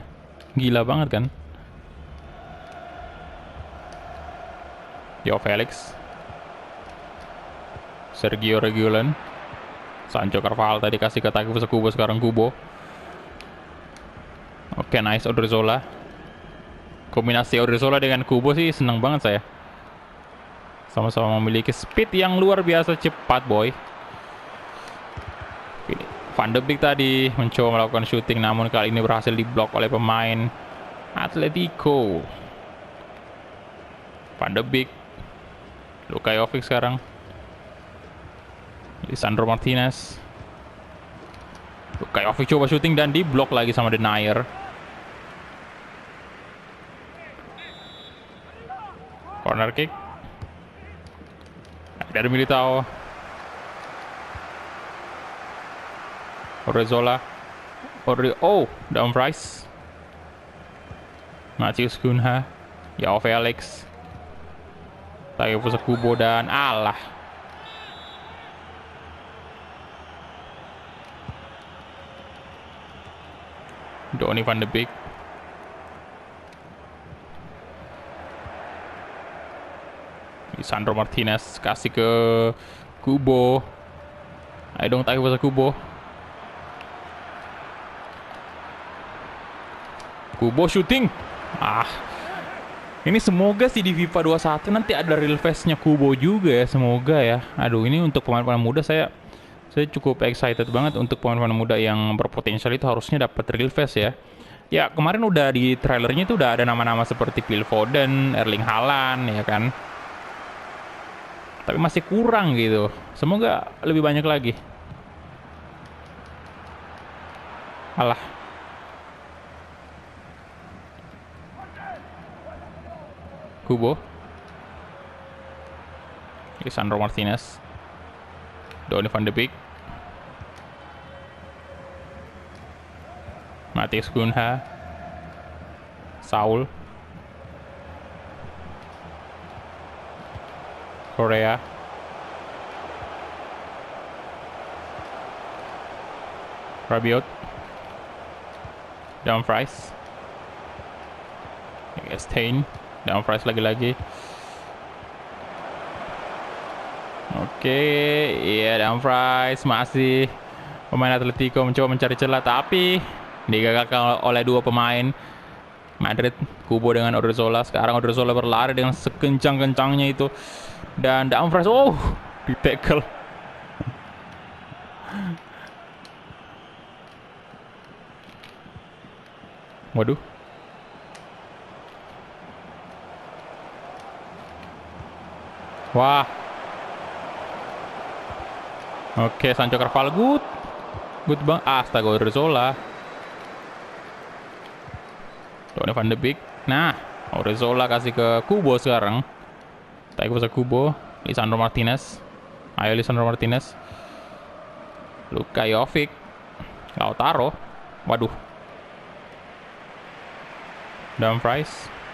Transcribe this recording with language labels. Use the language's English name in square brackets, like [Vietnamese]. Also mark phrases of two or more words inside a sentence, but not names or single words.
[Indonesian] Gila banget kan? Joao Felix, Sergio Reguilon, Sancho Carvajal tadi kasih ke Takeusa Kubo, sekarang Kubo. Oke, nice Odriozola. Kombinasi Odriozola dengan Kubo sih seneng banget saya. Sama-sama memiliki speed yang luar biasa cepat, boy. Van de Beek tadi mencoba melakukan shooting, namun kali ini berhasil diblok oleh pemain Atletico. Van de Beek, Luka Jovic sekarang, Lisandro Martinez. Luka Jovic coba shooting dan diblok lagi sama Denier. [English] Corner kick [Indonesian] dari Militao. Odriozola. Dumfries. Matheus Cunha. Joao Felix. Takeusa Kubo dan alah. Donny van de Beek. Lisandro Martinez kasih ke Kubo. Ayo dong Takeusa Kubo. Kubo shooting. Ini semoga sih di FIFA 21 nanti ada [English] real face- [Indonesian] nya Kubo juga ya, semoga ya. Aduh, ini untuk pemain-pemain muda saya cukup excited banget. Untuk pemain-pemain muda yang berpotensial itu harusnya dapat [English] real face [Indonesian] ya. Ya, kemarin udah di trailernya itu udah ada nama-nama seperti Phil Foden, Erling Haaland ya kan. Tapi masih kurang gitu. Semoga lebih banyak lagi. Alah. Kubo, Lisandro Martinez, Donny van de Beek, Matheus Cunha, Saul, Korea, Rabiot, Dumfries, Stein, Dumfries lagi-lagi. Oke, iya Dumfries masih pemain Atletico mencoba mencari celah, tapi digagalkan oleh 2 pemain Madrid, Kubo dengan Odriozola. Sekarang Odriozola berlari dengan sekencang-kencangnya itu, dan Dumfries di tackle. Waduh. Wah. Oke, Sancho Carvajal good bang. Astaga, Odriozola. Donny van de Beek. Nah, Odriozola kasih ke Kubo sekarang. Takeusa Kubo, Lisandro Martinez. Ayo Lisandro Martinez. Luka Jovic. Lautaro. Waduh. Dumfries.